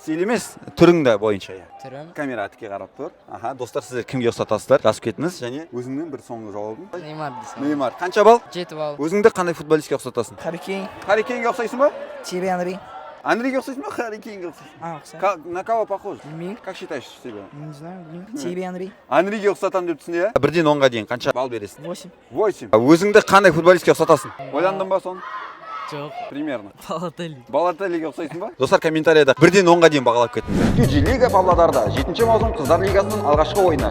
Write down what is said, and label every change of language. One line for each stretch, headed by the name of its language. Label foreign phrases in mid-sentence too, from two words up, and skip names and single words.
Kazakh: стиль емес, түрің де бойынша, иә. Түрім Камера тіке қарап тұр. Аха, достар, сіздер кімге ұқсатасыздар? Жазып кетіңіз және өзіңнің бір соңғы жауабың. Неймар десем. Неймар. Қанша балл? 7 балл. Өзіңді қандай футболистке ұқсатасың? Harry Kane, Харри Кейнге ұқсайсың ба? Thierry Henry. Анриге ұқсайсың ба? Харри Кейнге ұқсайсың? Ұқсайды.
Russian: На кого похож?
Kazakh: Білмеймін.
Russian: Как считаешь себя? Не знаю,
Kazakh: білмеймін. Thierry Henry. Анриге ұқсатамын деп түсіне, 1-ден 10-ға дейін қанша балл бересің? 8. 8. Өзіңді қандай футболистке ұқсатасың? Ойландың ба соны? Жоқ. Примерно. Балатели. Балателиге ұқсайсың ба? Достар, комментарияда 1-ден 10-ға дейін бағалап кетіңіздер. Лига Павлодарда 7-ші маусым қыздар лигасының алғашқы ойыны.